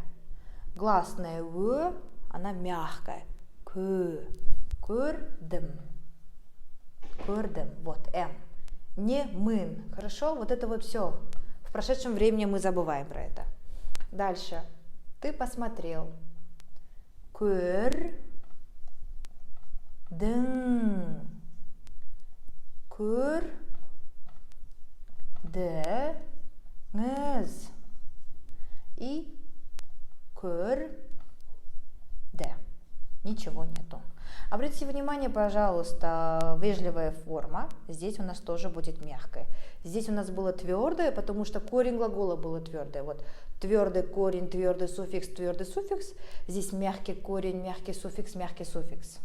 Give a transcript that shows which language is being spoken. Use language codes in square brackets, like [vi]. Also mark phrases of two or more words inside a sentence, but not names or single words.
[ru] Гласная «в», она мягкая. [kk] Көрдім. Көрдім. [ru] Вот «м». Не «мын». Хорошо? Вот это вот все. В прошедшем времени мы забываем про это. Дальше. Ты посмотрел. [kk] Көрдім. Көрдіңіз. И көрді. [ru] Ничего нету. Обратите внимание, пожалуйста, вежливая форма. Здесь у нас тоже будет мягкая. Здесь у нас было твердое, потому что корень глагола было твердое. Вот твердый корень, твердый суффикс, твердый суффикс. Здесь мягкий корень, мягкий суффикс, мягкий суффикс.